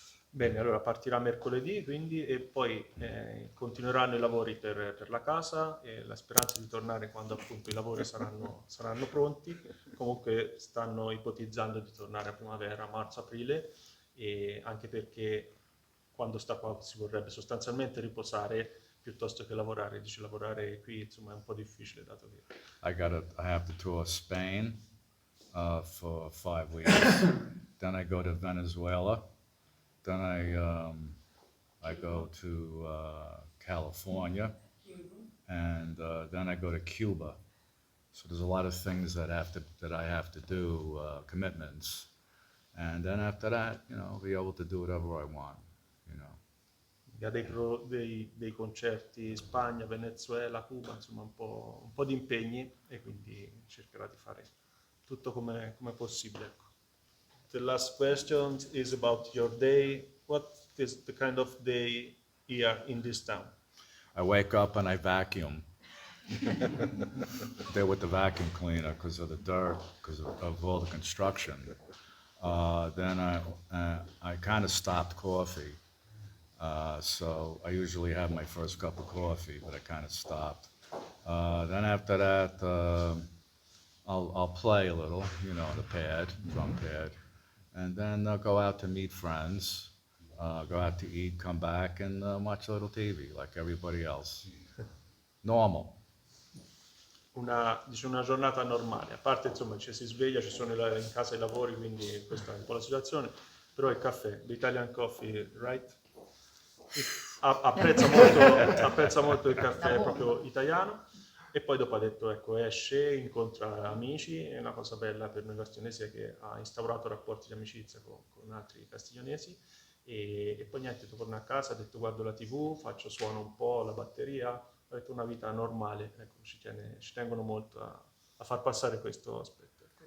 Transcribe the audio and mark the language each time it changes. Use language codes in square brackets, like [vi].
[it] Bene, allora partirà mercoledì, quindi, e poi continueranno i lavori per la casa, e la speranza di tornare quando appunto i lavori saranno pronti. Comunque stanno ipotizzando di tornare a primavera, marzo-aprile, e anche perché quando sta qua si vorrebbe sostanzialmente riposare piuttosto che lavorare. Dice, lavorare qui insomma è un po' difficile, dato che [en] I have to tour Spain for 5 weeks, then I go to Venezuela, then I go to California, and then I go to Cuba. So there's a lot of things that I have to do, commitments, and then after that, I'll be able to do whatever I want. [it] Ha dei concerti in Spagna, Venezuela, Cuba, insomma un po' di impegni e quindi cercherà di fare tutto come possibile. Ecco. [en] The last question is about your day. What is the kind of day here in this town? I wake up and I vacuum. There with the vacuum cleaner because of the dirt, because of all the construction. Then I kind of stopped coffee. So I usually have my first cup of coffee, but I kind of stopped. Then after that, I'll play a little, on the pad, drum pad. And then I'll go out to meet friends, go out to eat, come back and watch a little TV like everybody else. Normal. [it] Una giornata normale, a parte insomma ci si sveglia, ci sono in casa i lavori, quindi questa è un po' la situazione, però il caffè, l' [en] Italian coffee, right? [it] Apprezza molto il caffè proprio italiano e poi dopo ha detto ecco esce, incontra amici, è una cosa bella per noi castigionesi è che ha instaurato rapporti di amicizia con altri castiglionesi e poi niente, torna a casa, ha detto guardo la TV, suono un po' la batteria, ha detto una vita normale, ecco, ci tengono molto a far passare questo aspetto.